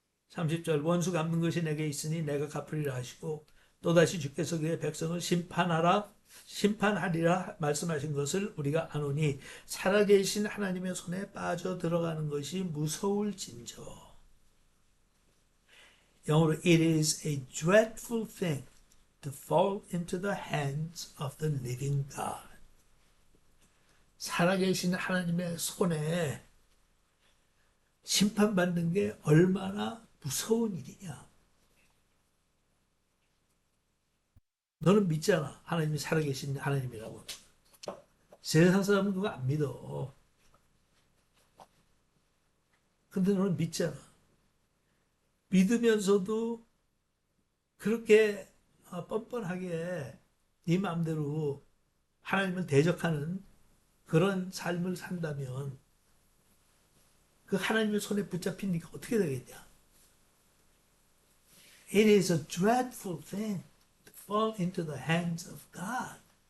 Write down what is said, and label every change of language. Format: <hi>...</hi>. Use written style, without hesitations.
<ko>30절 원수 갚는 것이 내게 있으니 내가 갚으리라 하시고 또다시 주께서 그의 백성을 심판하리라 말씀하신 것을 우리가 아노니 살아계신 하나님의 손에 빠져 들어가는 것이 무서울진저. 영어로</ko> <en>it is a dreadful thing to fall into the hands of the living God.</en> <ko>살아계신 하나님의 손에 심판받는 게 얼마나 무서운 일이냐. 너는 믿잖아. 하나님이 살아계신 하나님이라고. 세상 사람은 그거 안 믿어. 근데 너는 믿잖아. 믿으면서도 그렇게 뻔뻔하게 네 마음대로 하나님을 대적하는 그런 삶을 산다면 그 하나님의 손에 붙잡힌 네가 어떻게 되겠냐?</ko> <en>It is a dreadful thing to fall into the hands of God.</en>